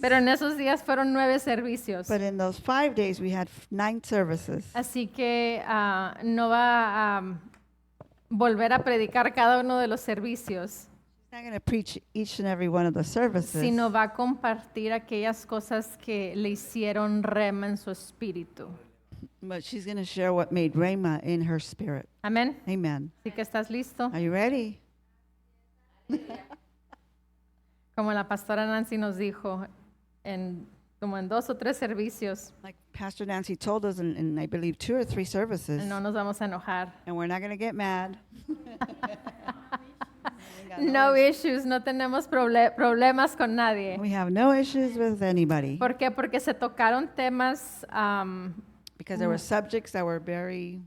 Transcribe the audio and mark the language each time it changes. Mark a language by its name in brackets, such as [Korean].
[Spanish] Pero en esos días fueron 9 servicios. [English] but in those 5 days we had 9 services. [Spanish] Así que no va a volver a predicar cada uno de los servicios, [English] She's not going to preach each and every one of the services, [Spanish] sino va a compartir aquellas cosas que le hicieron rema en su espíritu. [English] but she's going to share what made Rhema in her spirit. [Spanish] Amén. [English] Amen. [Spanish] Así que estás listo. [English] Are you ready? [Spanish] Como la pastora Nancy nos dijo, como en 2 o 3 servicios, [English] Like Pastor Nancy told us in I believe 2 or 3 services, [Spanish] no nos vamos a enojar. [English] and we're not going to get mad. No issues, [Spanish] no tenemos problemas con nadie. [English] We have no issues with anybody [Spanish] ¿Por qué? Porque se tocaron temas [English] Because there were subjects that were very